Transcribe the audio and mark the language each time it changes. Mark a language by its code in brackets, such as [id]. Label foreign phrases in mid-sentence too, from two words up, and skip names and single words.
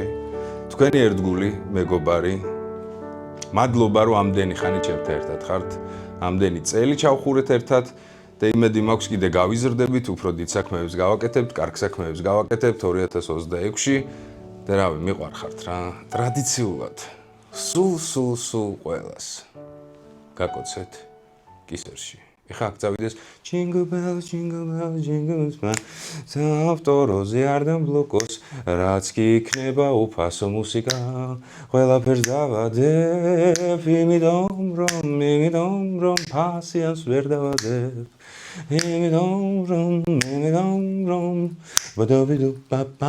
[ka] თქვენი ერთგული მეგობარი. მადლობა რომ ამდენი ხანი ჩემთან ერთად ხართ, ამდენი წელი ჩავხურეთ ერთად და იმედი მაქვს კიდე გავიზრდებით, უფრო დიდ საქმეებს გავაკეთებთ, კარგ საქმეებს გავაკეთებთ 2026-ში. და რავი, მიყვარხართ რა, ტრადიციულად. სულ ყველას. გაკოცეთ კისერში. ეხლა აქ წავიდეს [en] Jingle bells, jingle bells, jingle bells. [ka] ავტოროზე არ დამბლოკოს, რაც კი იქნება უფასო მუსიკა. ყველაფერს დავადებ, იმედომ რომ ფასიანს ვერ დავადებ. იმედომ რომ ბადაბიდუ პაპაბირაბუ.